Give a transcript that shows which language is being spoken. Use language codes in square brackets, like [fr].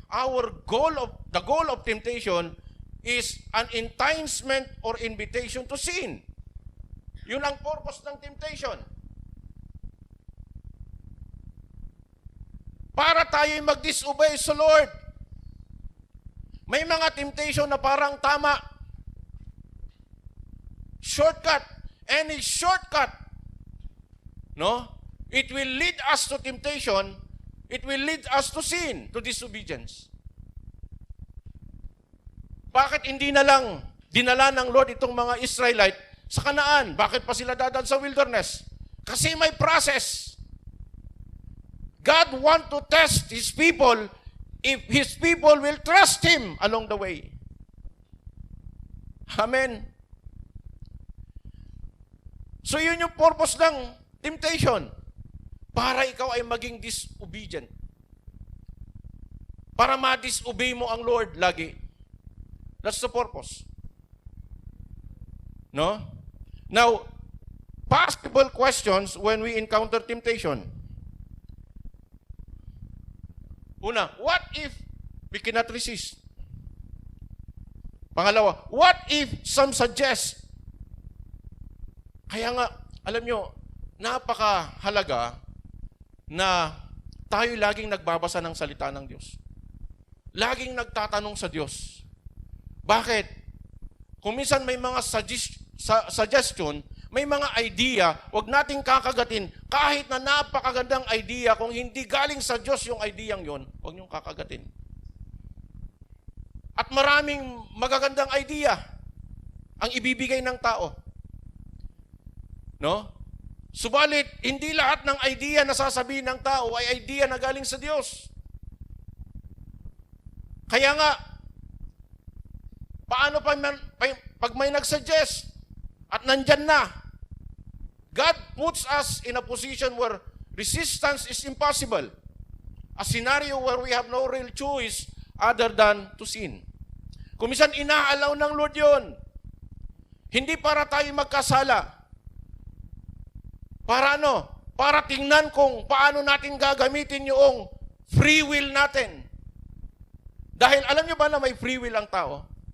[en] The goal of temptation is an enticement or invitation to sin. [tl] Yun ang purpose ng temptation. Para tayo'y mag-disobey sa Lord. May mga temptation na parang tama. [en] Shortcut. Any shortcut. No? It will lead us to temptation. It will lead us to sin, to disobedience. [tl] Bakit hindi na lang dinala ng Lord itong mga Israelite sa Kanaan? Bakit pa sila dadaan sa wilderness? Kasi may process. [en] God want to test His people if His people will trust Him along the way. Amen. [tl] So yun yung purpose ng temptation. Para ikaw ay maging disobedient. Para ma-disobey mo ang Lord lagi. [en] That's the purpose. No? Now, possible questions when we encounter temptation. [tl] Una, [en] what if we cannot resist? [tl] Pangalawa, [en] what if some suggest? [tl] Kaya nga, alam nyo, napakahalaga na tayo laging nagbabasa ng salita ng Diyos. Laging nagtatanong sa Diyos. Bakit? Kung minsan may mga suggestion, may mga idea, wag nating kakagatin. Kahit na napakagandang idea, kung hindi galing sa Diyos yung ideyang yon, wag niyong kakagatin. At maraming magagandang idea ang ibibigay ng tao. No? Subalit, hindi lahat ng idea na sasabihin ng tao ay idea na galing sa Diyos. Kaya nga, paano pag may nagsuggest at nandyan na, [en] God puts us in a position where resistance is impossible. A scenario where we have no real choice other than to sin. [tl] Kung minsan inaalaw ng Lord yun, hindi para tayo magkasala. Para ano? Para tingnan kung paano natin gagamitin yung free will natin. Dahil alam nyo ba na may free will ang tao?